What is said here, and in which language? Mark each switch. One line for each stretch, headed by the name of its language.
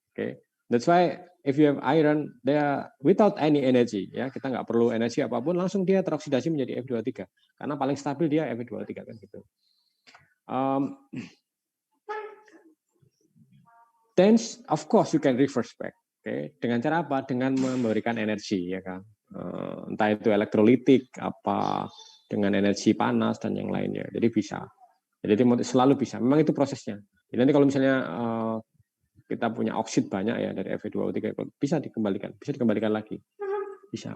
English: Okay, that's why if you have iron, they are without any energy.
Indonesian: Ya, kita nggak perlu energi apapun, langsung dia teroksidasi menjadi Fe23. Karena paling stabil dia Fe23 kan gitu.
English: Then of course you can reverse back.
Indonesian: Okay, dengan cara apa? Dengan memberikan energi, ya kan. Entah itu elektrolitik, apa dengan energi panas dan yang lainnya. Jadi bisa. Jadi selalu bisa. Memang itu prosesnya. Jadi nanti kalau misalnya kita punya oksid banyak ya dari Fe23, bisa dikembalikan lagi. Bisa.